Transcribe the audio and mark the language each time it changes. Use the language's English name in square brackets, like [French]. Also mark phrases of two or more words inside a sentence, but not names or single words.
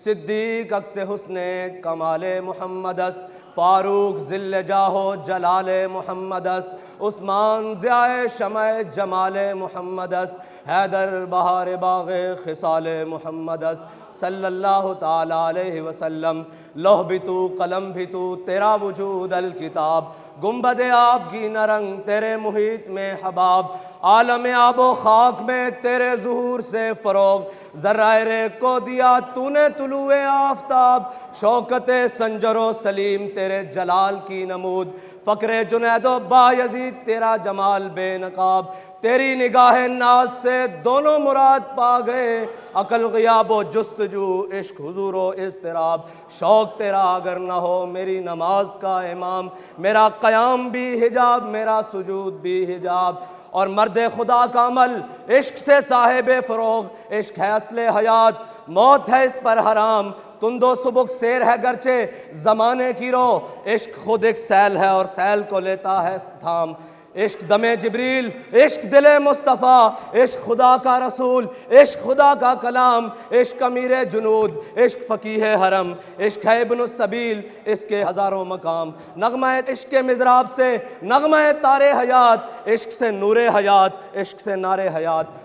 [Persian] صدیق عکس حسن کمال محمد است، فاروق ذل جاہ و جلال محمد است، عثمان ضیاء شمع جمال محمد است، حیدر بہار باغ خصال محمد است، [Arabic] صلی اللہ تعالی علیہ وسلم۔ [Urdu] لوح بھی تو قلم بھی تو تیرا وجود الکتاب، گنبد آب کی نرنگ تیرے محیط میں حباب، عالم آب و خاک میں تیرے ظہور سے فروغ، ذرائع کو دیا تو نے طلوع آفتاب، شوکت سنجر و سلیم تیرے جلال کی نمود، فقر جنید و بایزید تیرا جمال بے نقاب، تیری نگاہ ناز سے دونوں مراد پا گئے، عقل غیاب و جستجو، عشق حضور و اضطراب، شوق تیرا اگر نہ ہو میری نماز کا امام، میرا قیام بھی حجاب میرا سجود بھی حجاب، اور مرد خدا کا عمل عشق سے صاحب فروغ، عشق ہے اصل حیات موت ہے اس پر حرام، تند و سبک سیر ہے گرچہ زمانے کی رو، عشق خود ایک سیل ہے اور سیل کو لیتا ہے تھام، عشق دم جبریل، عشق دل مصطفیٰ، عشق خدا کا رسول، عشق خدا کا کلام، عشق امیر جنود، عشق فقیہ حرم، عشق ہے ابن السبیل، اس کے ہزاروں مقام، نغمہ عشق کے مضراب سے نغمہ تار حیات، عشق سے نور حیات، عشق سے نار حیات۔